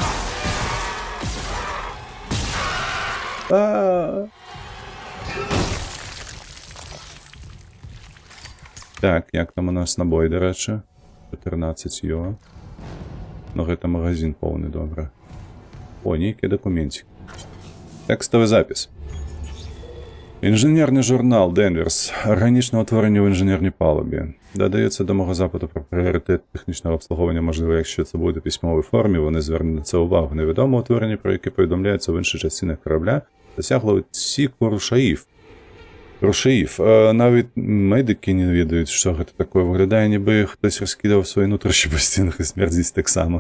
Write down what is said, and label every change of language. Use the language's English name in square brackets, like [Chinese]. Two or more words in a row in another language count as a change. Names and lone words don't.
[Belarusian] Так, як там у нас набой, дарэчы? 14 ёва. Но гэта магазин поўны, добра. О, нейкі дакументик. Тэкставы запіс. Інжынерны журнал Денверс. Арганічнае ўтварэнне ў інжынернай палубе. [Ukrainian] Додається до мого запиту про пріоритет технічного обслуговування, можливо, якщо це буде в письмовій формі, вони звернуть на це увагу. Невідоме утворення, про яке повідомляється в інших частинах корабля, досягло відсіку рушаїв. Навіть медики не відають, що це таке. Виглядає, ніби хтось розкидав свої нутрощі по стінах і смердість так само.